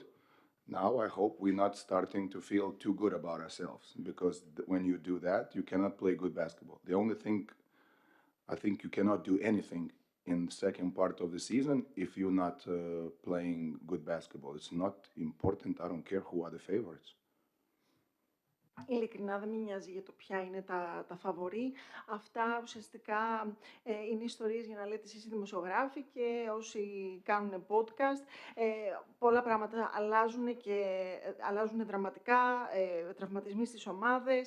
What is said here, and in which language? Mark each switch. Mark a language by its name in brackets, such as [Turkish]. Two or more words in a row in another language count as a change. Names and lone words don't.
[English] Now I hope we're not starting to feel too good about ourselves, because when you do that, you cannot play good basketball. The only thing, I think you cannot do anything in the second part of the season if you're not playing good basketball. It's not important. I don't care who are the favorites. [Greek] Ειλικρινά δεν με νοιάζει για το ποια είναι τα φαβορί. Αυτά ουσιαστικά είναι ιστορίες για να λέτε εσείς οι δημοσιογράφοι και όσοι κάνουν podcast. Πολλά πράγματα αλλάζουν δραματικά, τραυματισμοί στις ομάδες.